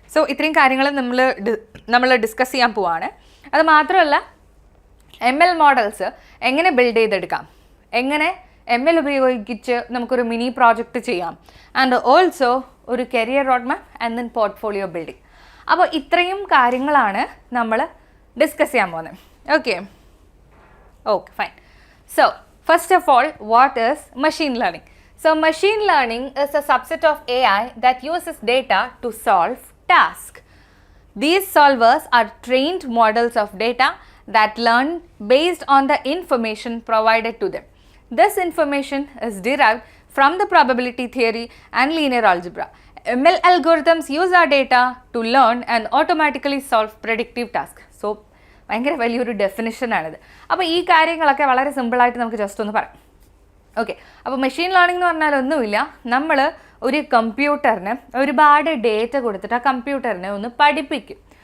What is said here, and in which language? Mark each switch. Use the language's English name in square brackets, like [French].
[Malayalam] So ഇത്രയും കാര്യങ്ങൾ നമ്മൾ ഡിസ്കസ് ചെയ്യാൻ പോവാണ്. അത് മാത്രമല്ല ML മോഡൽസ് എങ്ങനെ ബിൽഡ് ചെയ്തെടുക്കാം, എങ്ങനെ ML ഉപയോഗിച്ച് നമുക്കൊരു മിനി പ്രോജക്റ്റ് ചെയ്യാം, ആൻഡ് ഓൾസോ ഒരു career road map and then portfolio building. അപ്പോൾ ഇത്രയും കാര്യങ്ങളാണ് നമ്മൾ ഡിസ്കസ് ചെയ്യാൻ പോകുന്നത്. [English] Okay fine. So first of all, what is machine learning? So machine learning is a subset of AI that uses data to solve tasks. These solvers are trained models of data that learn based on the information provided to them. This information is derived from the probability theory and linear algebra. ML algorithms use our data to learn and automatically solve predictive tasks. [Malayalam] So ഭയങ്കര വലിയൊരു ഡെഫിനിഷനാണിത്. അപ്പോൾ ഈ കാര്യങ്ങളൊക്കെ വളരെ സിമ്പിളായിട്ട് നമുക്ക് just ഒന്ന് പറയാം. ഓക്കെ, അപ്പോൾ മെഷീൻ ലേണിംഗ് എന്ന് പറഞ്ഞാൽ ഒന്നുമില്ല, നമ്മൾ ഒരു കമ്പ്യൂട്ടറിന് ഒരുപാട് ഡേറ്റ കൊടുത്തിട്ട് ആ കമ്പ്യൂട്ടറിനെ ഒന്ന് പഠിപ്പിക്കും.